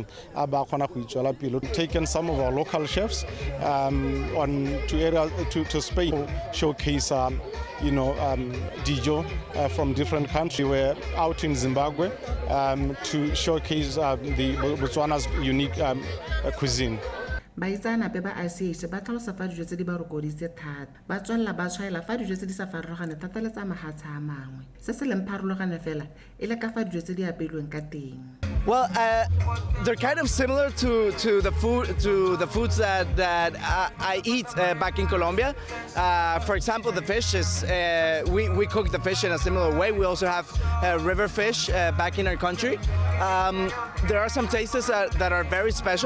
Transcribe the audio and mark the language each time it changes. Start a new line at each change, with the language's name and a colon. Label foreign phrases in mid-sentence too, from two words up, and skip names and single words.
English: We've taken some of our local chefs to Spain to showcase dijo from different countries. We're out in Zimbabwe to showcase the Botswana's unique cuisine.
Tswana: Baitsanape ba ICH ba tlhalosa fa dijo tse di ba rokoditse thata ba tswalla ba tshwaela fa dijo tse di sa farologane thata le tsa mahatsha a mangwe se se leng pharologane fela e le ka fa dijo tse di apeilweng ka teng.
English: Well, they're kind of similar to the foods that I eat back in Colombia. For example, the fish is we cook the fish in a similar way. We also have river fish back in our country. There are some tastes that are very special.